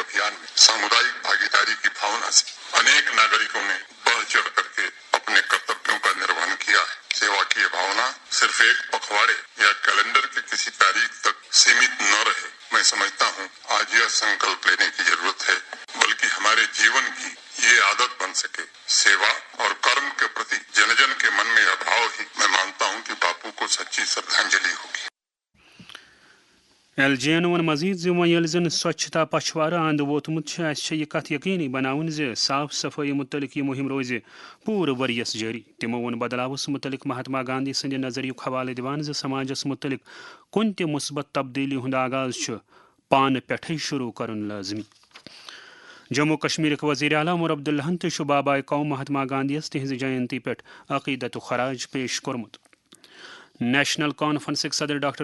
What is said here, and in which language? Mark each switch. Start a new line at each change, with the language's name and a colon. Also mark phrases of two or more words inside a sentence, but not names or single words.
Hindi: अभियान में सामुदायिक भागीदारी की भावना से अनेक नागरिकों ने बढ़ चढ़ कर के अपने कर्तव्यों का निर्वहन किया है सेवा की यह भावना सिर्फ़ एक पखवाड़े या कैलेंडर के किसी तारीख़ तक सीमित न रहे मैं समझता हूँ आज यह संकल्प लेने की ज़रूरत है बल्कि हमारे जीवन की यह आदत बन सके सेवा और कर्म के प्रति जिन जिन के मन में अभाव ही मैं मानता हूँ कि बापू को सच्ची श्रद्धांजलि होगी
Kashmiri: LG ون مزید یل زن سوچھتا پچھوارہ اند ووتمت اس یہ کت یقینی بناون زِ صاف صفائی متعلق یہ مہم روز پور وریس جاری تمو ون بدلاوس متعلق مہاتما گاندھی سند نظریک حوالہ دیوان زِ سماجس متعلق کن تہ مثبت تبدیلی ہند آغاز پان پٮ۪ٹھے شروع کرن لازمی جموں کشمیر وزیر اعلیٰ عمر عبداللہ تہ بابائے قوم مہاتما گاندھیس تہذ جینتی پہ عقیدت خراج پیش کورمت نیشنل کانفرنس صدر ڈاکٹر